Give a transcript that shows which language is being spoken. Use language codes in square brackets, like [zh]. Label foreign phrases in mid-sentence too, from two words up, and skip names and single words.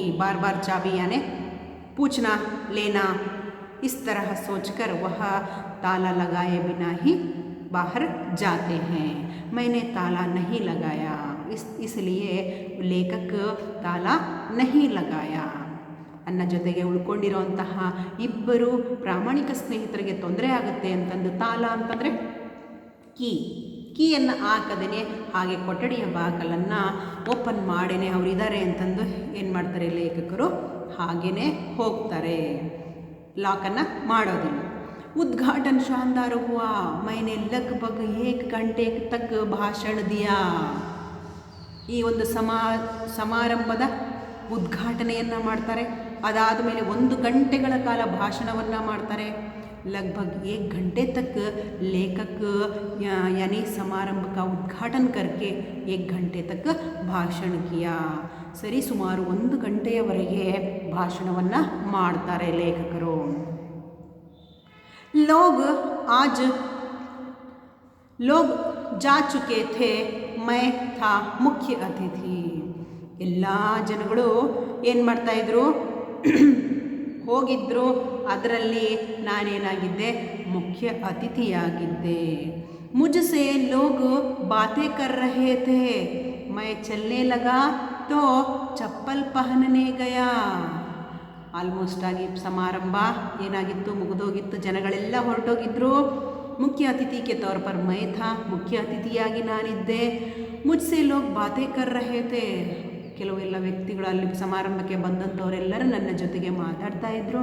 [hi] बार बार चाबी यानी पूछना लेना. इस तरह सोचकर वह ताला लगाए बिना ही बाहर जाते हैं. मैंने ताला नहीं लगाया, इसलिए लेखक ताला नहीं लगाया. [kn] ನನ್ನ ಜೊತೆಗೆ ಉಳ್ಕೊಂಡಿರೋಂತಹ 2 ಪ್ರಾಮಾಣಿಕ ಸ್ನೇಹಿತರಿಗೆ ತೊಂದರೆ ಆಗುತ್ತೆ ಅಂತಂದು ತಾಲ ಅಂತಂದರೆ ಕೀಯನ್ನು ಹಾಕದೇ ಹಾಗೆ ಕೊಠಡಿಯ ಬಾಗಿಲನ್ನು ಓಪನ್ ಮಾಡೇನೆ ಅವರಿದ್ದಾರೆ ಅಂತಂದು ಏನು ಮಾಡ್ತಾರೆ ಲೇಖಕರು, ಹಾಗೇ ಹೋಗ್ತಾರೆ, ಲಾಕನ್ನು ಮಾಡೋದಿಲ್ಲ. [hi] उद्घाटन शानदार हुआ. मैंने लगभग 1 घंटे तक भाषण दिया. [kn] ಈ ಒಂದು ಸಮಾರಂಭದ ಉದ್ಘಾಟನೆಯನ್ನು ಮಾಡ್ತಾರೆ. ಅದಾದ ಮೇಲೆ 1 ಗಂಟೆಗಳ ಕಾಲ ಭಾಷಣವನ್ನು ಮಾಡ್ತಾರೆ. [hi] लगभग 1 घंटे तक लेखक यानी समारंभ का उद्घाटन करके 1 घंटे तक ಭಾಷಣ किया. [kn] ಸರಿ ಸುಮಾರು 1 ಗಂಟೆಯವರೆಗೆ ಭಾಷಣವನ್ನು ಮಾಡ್ತಾರೆ ಲೇಖಕರು. [hi] लोग जा चुके थे, मैं था मुख्य अतिथि. [kn] ಎಲ್ಲ ಜನಗಳು ಏನು ಮಾಡ್ತಾಯಿದ್ರು, ಹೋಗಿದ್ರು. ಅದರಲ್ಲಿ ನಾನೇನಾಗಿದ್ದೆ, ಮುಖ್ಯ ಅತಿಥಿಯಾಗಿದ್ದೆ. [hi] मुझसे लोग बातें कर रहे थे, मैं चलने लगा तो चप्पल पहनने गया. [kn] ಆಲ್ಮೋಸ್ಟ್ ಆಗಿ ಸಮಾರಂಭ ಏನಾಗಿತ್ತು, ಮುಗಿದೋಗಿತ್ತು. ಜನಗಳೆಲ್ಲ ಹೊರಟೋಗಿದ್ರು. [hi] मुख्य अतिथि के तौर पर मैं था, [kn] ಮುಖ್ಯ ಅತಿಥಿಯಾಗಿ ನಾನಿದ್ದೆ. [hi] मुझसे लोग बातें कर रहे थे. [kn] ಕೆಲವೆಲ್ಲ ವ್ಯಕ್ತಿಗಳು ಅಲ್ಲಿ ಸಮಾರಂಭಕ್ಕೆ ಬಂದಂಥವರೆಲ್ಲರೂ ನನ್ನ ಜೊತೆಗೆ ಮಾತಾಡ್ತಾ ಇದ್ರು.